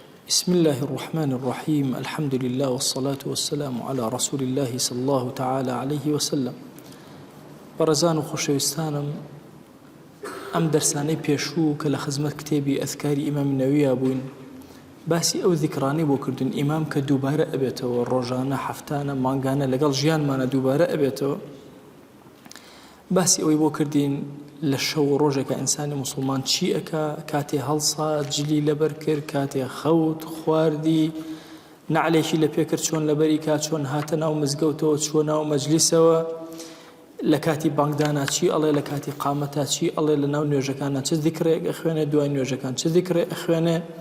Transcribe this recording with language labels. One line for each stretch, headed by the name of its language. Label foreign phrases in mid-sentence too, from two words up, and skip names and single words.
Arabic: بسم الله الرحمن الرحيم الحمد لله والصلاة والسلام على رسول الله صلى الله تعالى عليه وسلم.
Central Kurdish: بەڕێزان و خۆشەویستانم، ئەم دەرسانەی پێشوو کە لە خزمەت کتێبی ئەذکاری ئیمامی نەوویە بووین، باسی ئەو ذیکرانەی بۆ کردن ئیمام کە دووبارە ئەبێتەوە، ڕۆژانە، هەفتانە، مانگانە لەگەڵ ژیانمانە دووبارە ئەبێتەوە. باسی ئەوەی بۆ کردین لە شەو ڕۆژێکە ئینسانی موسڵمان چی ئەکا، کاتێ هەڵسا جلی لەبەر کرد، کاتێ خەوت خواردی، نعلێکی لە پێ کرد چۆن لەبەری کات، چۆن هاتە ناو مزگەوتەوە، چۆن ناو مەجلیسەوە، لە کاتی بانگدانا چی ئەڵێ، لە کاتی قامەتا چی ئەڵێ، لە ناو نوێژەکانە چ ذیکرێک ئەخوێنێ، دوای نوێژەکان چ ذیکرێک ئەخوێنێ،